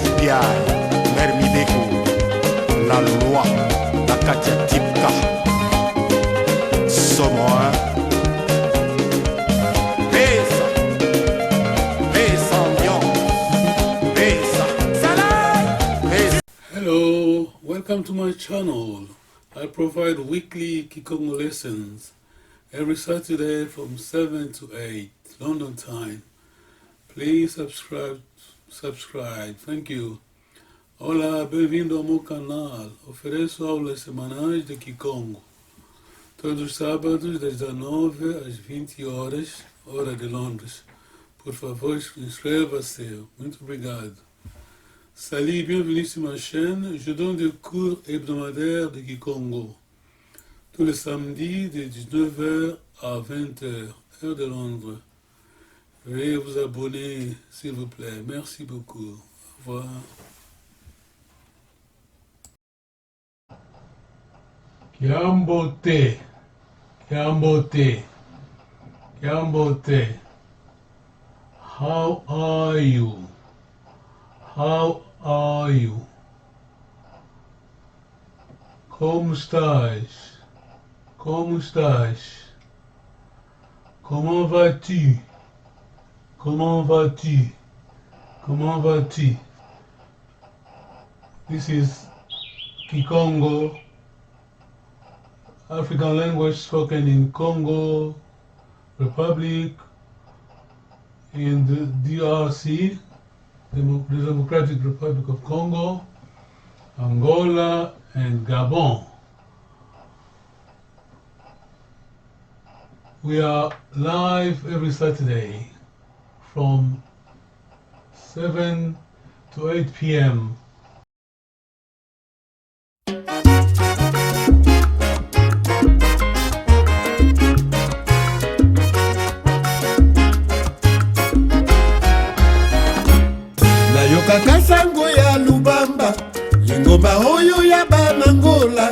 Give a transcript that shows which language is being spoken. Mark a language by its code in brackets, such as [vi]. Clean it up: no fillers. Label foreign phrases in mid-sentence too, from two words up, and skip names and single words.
[en] Yaya, Mère Mideko, la loi, la Katia Tipka, Somoa, Pesa, Pesa Ambiance, Pesa, Salah, Pesa. Hello, welcome to my channel. I provide weekly Kikongo lessons every Saturday from 7 to 8 London time. Please subscribe. Thank you. [pt] Hola, bem-vindo ao meu canal. Ofereço aulas semanais de Kikongo. Todos os sábados, das 19 às 20 horas, hora de Londres. Por favor, inscreva-se. Muito obrigado. [fr] Salut, bienvenue sur ma chaîne. Je donne des cours hebdomadaires de Kikongo. Tous les samedis de 19h à 20h, heure de Londres. Veuillez vous abonner, s'il vous plaît. Merci beaucoup. Au revoir. Kiambote. [en] How are you? How are you? [pt] Como estás? Como estás? [fr] Comment vas-tu? Comment vas-tu? Comment vas-tu? [en] This is Kikongo, African language spoken in Congo Republic, in the DRC, the Democratic Republic of Congo, Angola, and Gabon. We are live every Saturday from 7 to 8 p.m. [ln] Nayokaka sango ya Lubamba, lingomba oyo ya Banangola.